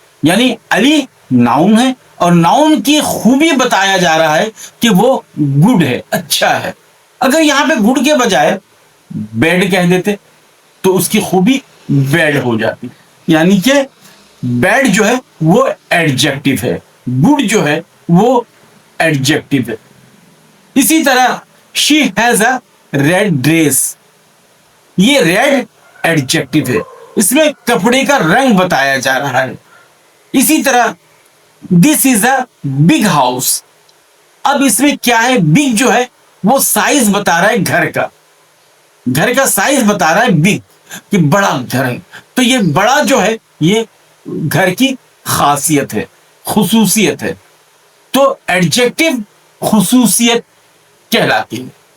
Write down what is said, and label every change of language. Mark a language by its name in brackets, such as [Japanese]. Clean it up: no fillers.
[Urdu] یعنی علی ناؤن ہے اور ناؤن کی خوبی بتایا جا رہا ہے کہ وہ گڈ ہے، اچھا ہے. اگر یہاں پہ گڈ کے بجائے بیڈ کہہ دیتے تو اس کی خوبی بیڈ ہو جاتی. یعنی کہ بیڈ جو ہے وہ ایڈجیکٹو ہے، گڈ جو ہے وہ ایڈجیکٹو ہے. اسی طرح [English] she has a red dress. [Urdu] یہ ریڈ ایڈجیکٹو ہے، اس میں کپڑے کا رنگ بتایا جا رہا ہے. اسی طرح [English] this is a big house. [Urdu] اب اس میں کیا ہے؟ big جو ہے وہ سائز بتا رہا ہے گھر کا. گھر کا سائز بتا رہا ہے big، کہ بڑا گھر ہے. تو یہ بڑا جو ہے یہ گھر کی خاصیت ہے، خصوصیت ہے. تو ایڈجیکٹو خصوصیت کہلاتی ہے.